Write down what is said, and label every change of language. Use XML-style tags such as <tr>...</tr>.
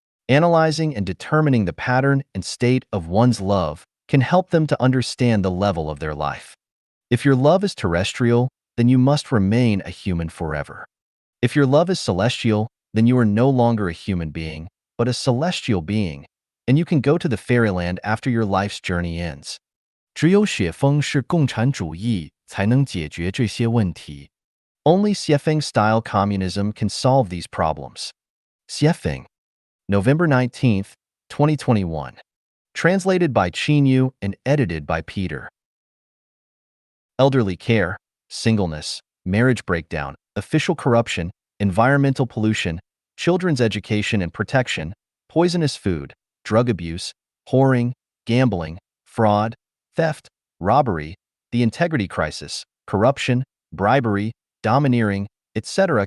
<en>Analyzing and determining the pattern and state of one's love can help them to understand the level of their life. If your love is terrestrial, then you must remain a human forever. If your love is celestial, then you are no longer a human being, but a celestial being, and you can go to the fairyland after your life's journey ends.</en> <zh>只有雪峰是共产主义才能解决这些问题</zh> <en>Only Xiefeng-style communism can solve these problems. Xiefeng. November 19th, 2021. Translated by Qinyu and edited by Peter. Elderly care, singleness, marriage breakdown, official corruption, environmental pollution, children's education and protection, poisonous food, drug abuse, whoring, gambling, fraud, theft, robbery, the integrity crisis, corruption, bribery, domineering, etc.</en>